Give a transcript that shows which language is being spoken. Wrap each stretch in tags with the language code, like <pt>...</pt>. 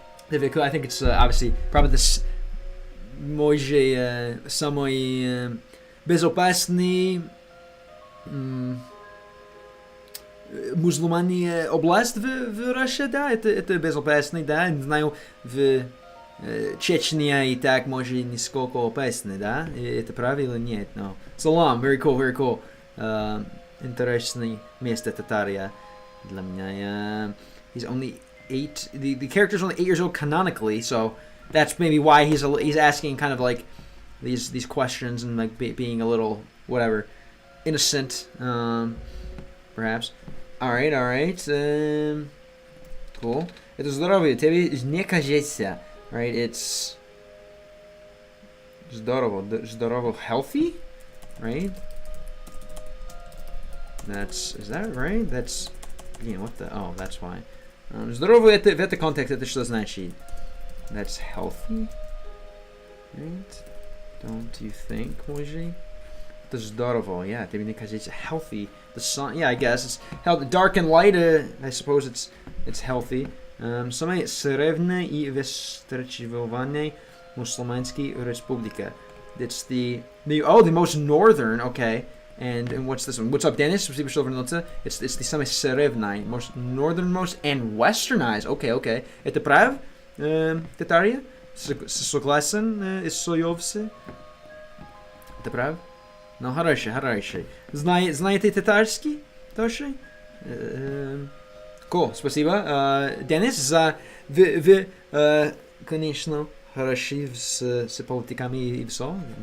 <en>I think it's obviously probably this</en> <ru>самый безопасный мусульмане область в России, да, это безопасный, да, не знаю, в Чечне и так может нисколько опасный, да, это правильно, нет, но салам,</ru> <en>very cool,</en> <ru>интересное место Татария для меня.</ru> <en>He's only 8. The character's only 8 years old canonically, so that's maybe why he's asking kind of like these questions and like being a little whatever innocent, perhaps. All right. Cool.</en> <ru>Это здорово. Тебе не кажется, right?</ru> <en>It's здорово, healthy, right? Is that right? That's, what the, oh, that's why.</en> <ru>Здорово в этом контексте это что значит?</ru> <en>That's healthy, right? Don't you think, Moji?</en> <ru>Это здорово, yeah, тебе не кажется healthy.</ru> <en>The sun, yeah, I guess it's healthy. Dark and light, I suppose it's healthy.</en> <ru>Самое среднее и востребованное мусульманская республика.</ru> <en>It's the most northern, okay. And what's this one? What's up, Dennis? It's the</en> <ru>самое среднее,</ru> <en>most northernmost and westernized.</en> <ru>Okay. Это прав? Татария? Согласен? Соёвся? Это прав? Ну, хорошо. Знаете татарский? Тоже?</ru> <en>Cool, спасибо.</en> <ru>Денис, за вы, конечно, хороши с политиками и все.</ru>